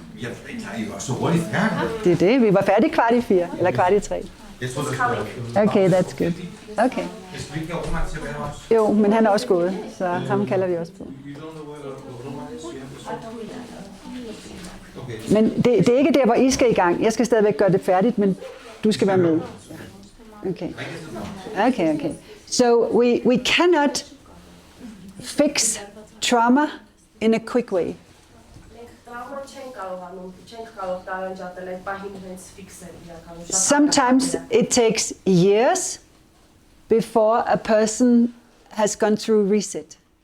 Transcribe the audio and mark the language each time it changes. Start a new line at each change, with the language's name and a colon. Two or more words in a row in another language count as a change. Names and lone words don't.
Danish: Ja, I var så hurtigt færdige. Det er det. Vi var færdige 4:15, eller 3:15. Jeg tror, det
English: Okay, that's good. Okay.
Danish: Hvis vi ikke har Roman til at være også. Jo, men han er også gået, så ham kalder vi også på. Okay. Men det er ikke der, hvor I skal i gang. Jeg skal stadigvæk gøre det færdigt, men du skal være med. Okay. Okay.
English: So we cannot fix trauma in a quick way. Sometimes it takes years before a person has gone through reset.